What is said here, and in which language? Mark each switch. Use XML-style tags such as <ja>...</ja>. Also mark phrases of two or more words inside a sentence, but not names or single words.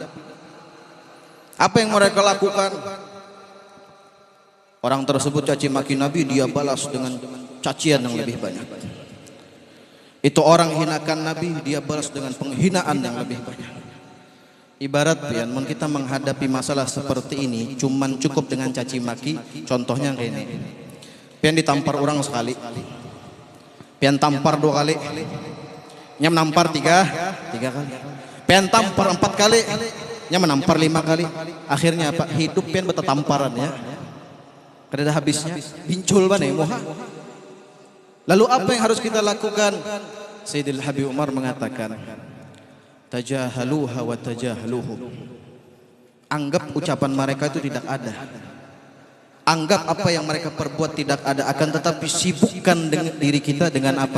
<bjn>Apa yang mereka lakukan? Orang tersebut caci maki Nabi, dia balas dengan cacian yang lebih banyak. Itu orang hinakan Nabi, dia balas dengan penghinaan yang lebih banyak. Ibarat pian kita menghadapi masalah seperti ini cuman cukup dengan caci maki. Contohnya kayak ini. Pian ditampar orang sekali. Pian tampar 2 kali. Nya menampar 3 kali. Pian tampar 4 kali. Nya menampar 5 kali. Akhirnya apa? Hidup pian betetamparan ya. Kada habisnya. Bincul baneh moha. Lalu apa yang harus kita lakukan? Sayyidil Habib Umar mengatakan,</bjn> <ar>تجاهلوها وتجاهلوه.</ar> <bjn>Anggap ucapan mereka itu tidak ada. Anggap apa yang mereka perbuat tidak ada, akan tetapi sibukkan dengan diri kita dengan apa?</bjn>